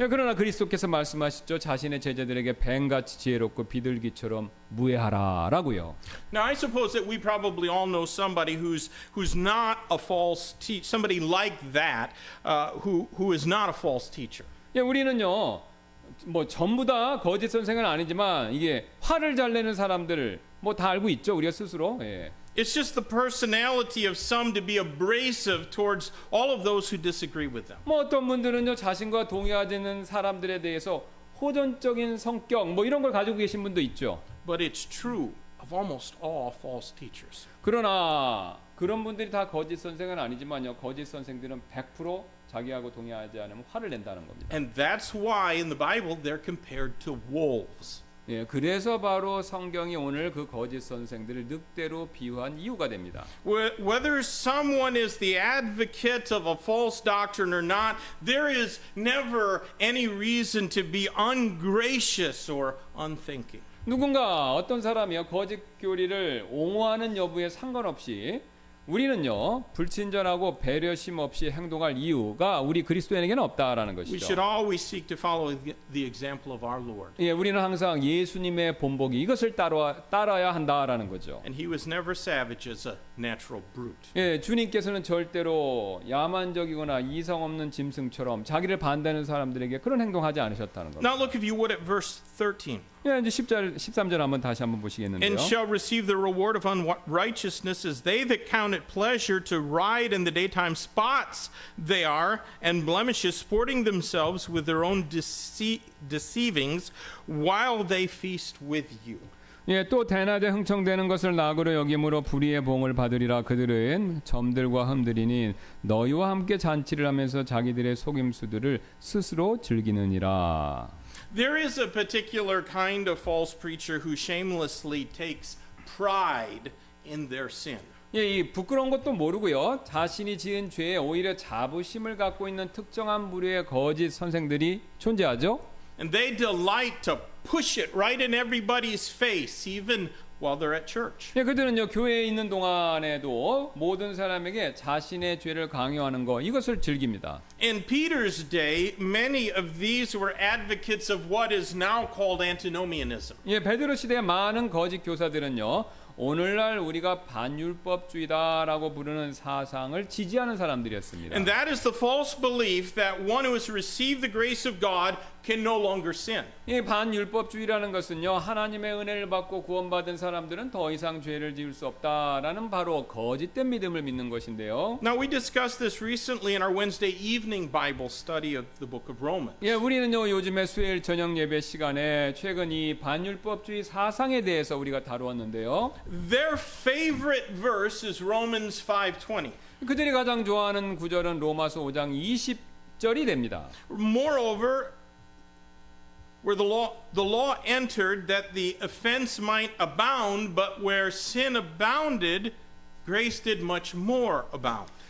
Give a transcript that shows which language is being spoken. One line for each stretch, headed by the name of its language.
Korean: 예, 그러나 그리스도께서 말씀하시죠. 자신의 제자들에게 뱀같이 지혜롭고 비둘기처럼 무해하라라고요.
English: Now, I suppose that we probably all know somebody who's not a false teacher, somebody like that, who is not a false teacher.
Korean: 예, 우리는요 뭐 전부 다 거짓 선생은 아니지만 이게 화를 잘 내는 사람들 뭐 다 알고 있죠 우리가 스스로. 예.
English: It's just the personality of some to be abrasive towards all of those who disagree with them.
Korean: 뭐 어떤 분들은요 자신과 동의하지 않는 사람들에 대해서 호전적인 성격 뭐 이런 걸 가지고 계신 분도 있죠.
English: But it's true of almost all false teachers.
Korean: 그러나 그런 분들이 다 거짓 선생은 아니지만요 거짓 선생들은 100% 자기하고 동의하지 않으면 화를 낸다는 겁니다.
English: And that's why in the Bible they're compared to wolves.
Korean: 예, 그래서 바로 성경이 오늘 그 거짓 선생들을 늑대로 비유한 이유가 됩니다.
English: Whether someone is the advocate of a false doctrine or not, there is never any reason to be ungracious or unthinking.
Korean: 누군가 어떤 사람이요 거짓 교리를 옹호하는 여부에 상관없이 우리는요 불친절하고 배려심 없이 행동할 이유가 우리 그리스도인에게는 없다라는
English: We
Korean: 것이죠.
English: should always seek to follow the example of our Lord.
Korean: 예, 우리는 항상 예수님의 본보기 이것을 따라야 한다라는 거죠.
English: And he was never savage as a natural brute.
Korean: 예, 주님께서는 절대로 야만적이거나 이성 없는 짐승처럼 자기를 반대하는 사람들에게 그런 행동하지 않으셨다는 겁니다.
English: Now look if you would at verse 13.
Korean: 예, 이제 13절 한번 다시 한번 보시겠는데요.
English: And shall receive the reward of unrighteousness as they that count it pleasure to ride in the daytime. Spots they are, and blemishes, sporting themselves with their own deceivings, while they feast with you.
Korean: 예, 또 대낮에 흥청대는 것을 낙으로 여김으로 불의의 봉을 받으리라. 그들은 점들과 흠들이니 너희와 함께 잔치를 하면서 자기들의 속임수들을 스스로 즐기느니라.
English: There is a particular kind of false preacher who shamelessly takes pride in their sin.
Korean: 예, 이 부끄러운 것도 모르고요. 자신이 지은 죄에 오히려 자부심을 갖고 있는 특정한 부류의 거짓 선생들이 존재하죠.
English: And they delight to push it right in everybody's face, even while they're at church.
Korean: 예, 그들은요 교회에 있는 동안에도 모든 사람에게 자신의 죄를 강요하는 거 이것을 즐깁니다.
English: In Peter's day, many of these were advocates of what is now called antinomianism.
Korean: 예, 베드로 시대의 많은 거짓 교사들은요. 오늘날 우리가 반율법주의다라고 부르는 사상을 지지하는 사람들이었습니다.
English: And that is the false belief that one who has received the grace of God can no longer sin.
Korean: 이 반율법주의라는 것은요. 하나님의 은혜를 받고 구원받은 사람들은 더 이상 죄를 지을 수 없다라는 바로 거짓된 믿음을 믿는 것인데요.
English: Now we discussed this recently in our Wednesday evening Bible study of the book of Romans.
Korean: 예, 우리는요. 요즘에 수요일 저녁 예배 시간에 최근 이 반율법주의 사상에 대해서 우리가 다루었는데요.
English: Their favorite verse is Romans 5:20.
Korean: 그들이 가장 좋아하는 구절은 로마서 5장 20절이 됩니다.
English: Moreover, where the law entered that the offense might abound, but where sin abounded, grace did much more abound.